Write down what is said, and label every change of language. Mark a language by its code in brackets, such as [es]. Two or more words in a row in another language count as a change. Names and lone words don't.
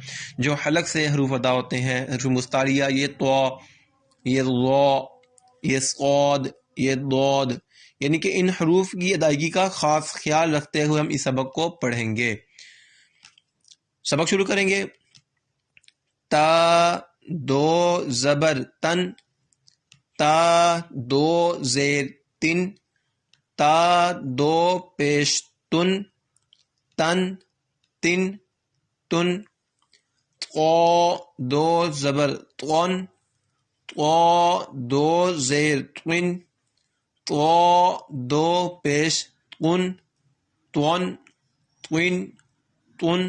[ur] جو حلق سے حروف ادا ہوتے ہیں حروف مستعلیہ, یہ طا, یہ ضا, یہ صاد, یہ ضاد, یعنی کہ ان حروف کی ادائیگی کا خاص خیال رکھتے ہوئے ہم اس سبق کو پڑھیں گے. سبق شروع کریں گے. تا دو زبر تن, تا دو زیر تن, تا دو پیش تن, تن تن تن. طا دو زبر طن, طا دو زیر طن, طا دو پیش طن, طن طن طن.